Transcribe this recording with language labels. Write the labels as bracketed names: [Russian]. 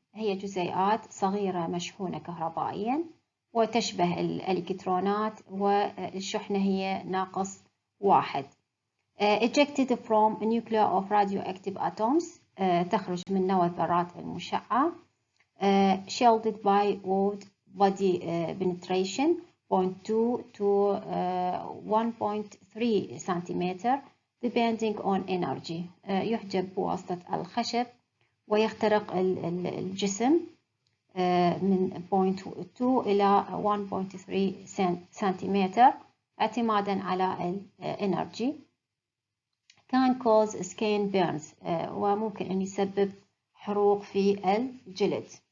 [Arabic] هي جزيئات صغيرة مشحونة كهربائيا وتشبه الإلكترونات، والشحنة هي -1. [English] Ejected from a nucleus of radioactive atoms، [Arabic] تخرج من نواة الذرات المشعة. [English] Shielded by wood body penetration 0.2 to 1.3 centimeter depending on energy. [Arabic] يحجب بواسطة الخشب ويخترق الجسم من 0.2 إلى 1.3 سنتيمتر اعتمادا على الانرجي. [English] Can cause skin burns، [Arabic] وممكن أن يسبب حروق في الجلد.